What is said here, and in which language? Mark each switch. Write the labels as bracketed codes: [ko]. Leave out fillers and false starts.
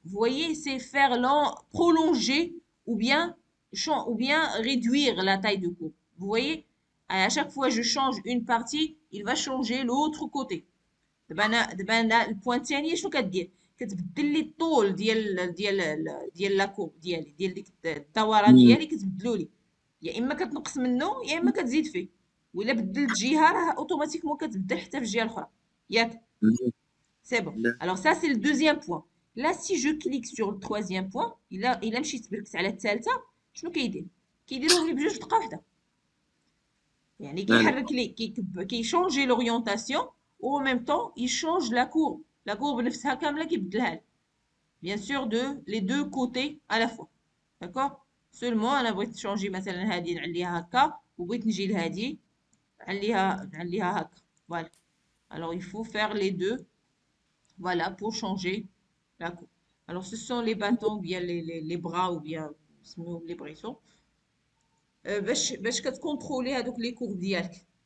[fr] Vous voyez, c'est faire prolonger ou bien réduire la taille de courbe. Vous voyez, à chaque fois que je change une partie, il va changer l'autre côté. [ar] دابا انا البوان الثانيه شنو كدير كتبدل لي الطول ديال لا كوب ديال ديك الدوران Mhm. ديالي كتبدلو لي يا اما كتنقص منه يا اما كتزيد فيه ولا بدلت جهه راه اوتوماتيكمون كتبدل حتى في الجهه الاخرى ياك Mhm. [fr] سي بون alors ça c'est le deuxième point là si je clique sur le troisième point [ar] الا مشيت بركت على الثالثه شنو كيديرهم لي بجوج دقه واحده يعني لا لا. كيحرك لي كيشونجي لورينتاسيون و [fr] en même temps il change la courbe [ar] نفسها كامله كيبدلها لي. [fr] bien sûr les deux côtés à la fois. d'accord seulement [ar] انا بغيت تشونجي مثلا هذه نعليها هكا وبغيت نجي لهذه نعليها هكا. [fr] voilà alors il faut faire les deux voilà pour changer la courbe. alors ce sont les bâtons ou bien les bras ou bien les bressons [ar] باش كتكونترولي هذوك لي كورب ديالك.